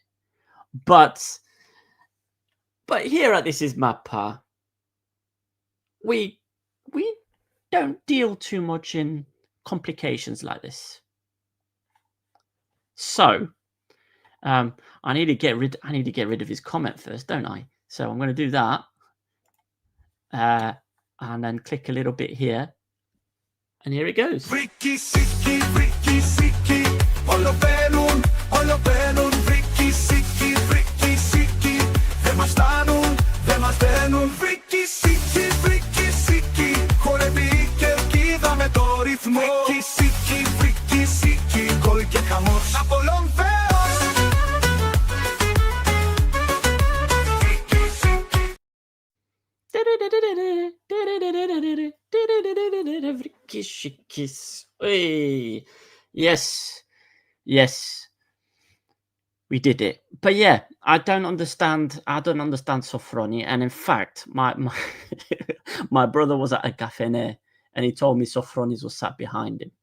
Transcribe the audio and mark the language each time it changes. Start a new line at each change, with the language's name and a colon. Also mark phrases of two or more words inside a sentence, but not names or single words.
English: But here at This Is Mappa, we don't deal too much in complications like this. So I need to get rid of his comment first, don't I? So I'm going to do that, and then click a little bit here, and here it goes. Friki, siki, friki, siki, Olo Belun,
Greek: Όλο μπαίνουν βρίκι σίκι, βρίκι σίκι. Δεν μας φτάνουν, δεν μας δένουν. Βρίκι σίκι, βρίκι σίκι. Χορεύει η κερκίδα με το ρυθμό. Βρίκι σίκι, βρίκι σίκι. Γκολ και χαμός από όλων Θεός. Βρίκι σίκι. Vrikishikis.
English: Hey. Yes, we did it. But yeah, I don't understand Sofroni. And in fact, my my brother was at a café and he told me Sofroni's was sat behind him.